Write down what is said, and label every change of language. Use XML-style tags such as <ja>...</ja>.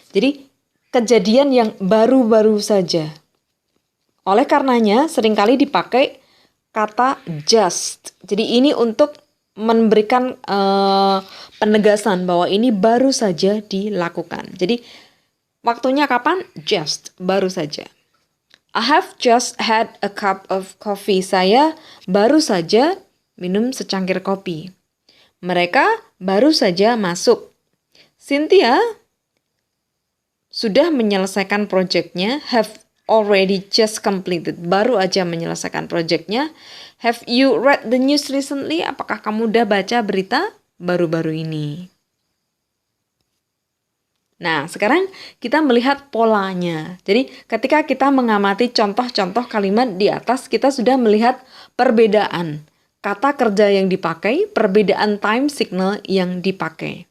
<id>Jadi kejadian yang baru-baru saja. Oleh karenanya seringkali dipakai kata just. Jadi ini untuk memberikan penegasan bahwa ini baru saja dilakukan. Jadi waktunya kapan? Just, baru saja.</id> <en>I have just had a cup of coffee.</en> <id>Saya baru saja minum secangkir kopi. Mereka baru saja masuk. Cynthia sudah menyelesaikan proyeknya.</id> <en>Have already just completed.</en> <id>Baru aja menyelesaikan proyeknya.</id> <en>Have you read the news recently?</en> <id>Apakah kamu udah baca berita baru-baru ini? Nah, sekarang kita melihat polanya. Jadi, ketika kita mengamati contoh-contoh kalimat di atas, kita sudah melihat perbedaan kata kerja yang dipakai, perbedaan time signal yang dipakai.</id>